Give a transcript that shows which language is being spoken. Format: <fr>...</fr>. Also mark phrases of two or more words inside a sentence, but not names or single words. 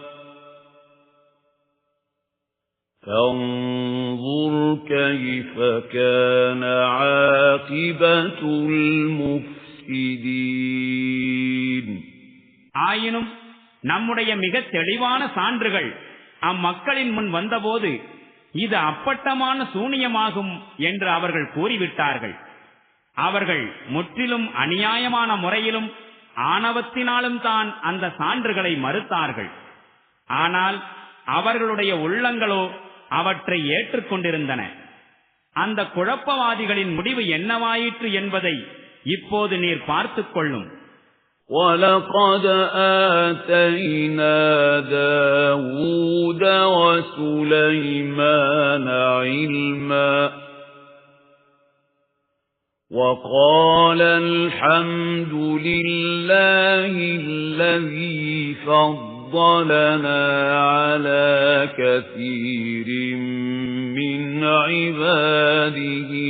<ar>فَانظُرْ كَيْفَ كَانَ عَاقِبَةُ الْمُفْسِدِينَ</ar> <ta>ஆயினும் நம்முடைய மிகத் தெளிவான சான்றுகள் அம்மக்களின் முன் வந்தபோது இது அப்பட்டமான சூனியமாகும் என்று அவர்கள் கூறிவிட்டார்கள். அவர்கள் முற்றிலும் அநியாயமான முறையிலும் ஆணவத்தினாலும் தான் அந்த சான்றுகளை மறுத்தார்கள். ஆனால் அவர்களுடைய உள்ளங்களோ அவற்றை ஏற்றுக்கொண்டிருந்தன. அந்த குழப்பவாதிகளின் முடிவு என்னவாயிற்று என்பதை இப்போது நீர் பார்த்துக் கொள்ளும்.</ta> <ar>وَلَقَدْ آتَيْنَا دَاوُودَ وَسُلَيْمَانَ عِلْمًا وَقَالَ الْحَمْدُ لِلَّهِ الَّذِي فَضَّلَنَا عَلَى كَثِيرٍ مِّنْ عِبَادِهِ</ar>